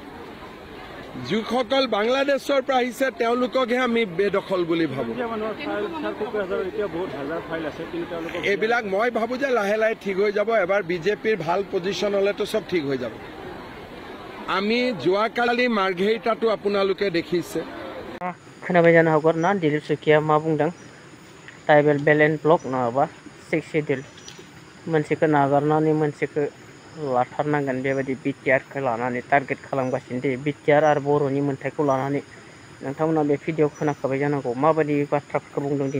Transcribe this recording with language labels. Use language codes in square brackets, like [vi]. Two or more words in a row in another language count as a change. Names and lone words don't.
[as] যিসকল বাংলাদেশৰ পৰা আহিছে তেওঁলোককহে আমি বেদখল বুলি ভাবোঁ। এইবিলাক মই ভাবোঁ যে লাহে লাহে ঠিক হৈ যাব। এবাৰ বিজেপিৰ ভাল পজিশ্যন হ'লেতো চব ঠিক হৈ যাব। আমি যোৱাকালি মাৰ্ঘেৰিটাতো আপোনালোকে দেখিছে। [brx] खोनाबाय जानो हागौ ना दिलीप शइकिया मा बुंदों, [en] tribal belt and block [brx] नङाबा 6 शिडिउल मोनसेखौ नागारनानै मोनसेखौ लाथारनांगोन बेबायदि बिटिआरखौ लानानै टारगेट खालामगासिनो दे। बिटिआर आरो बर'नि मोन्थायखौ लानानै नोंथांमोना बे भिडिअ खोनाखाबाय जानांगौ माबायदि बाथ्राफोरखौ बुंदों दिनै।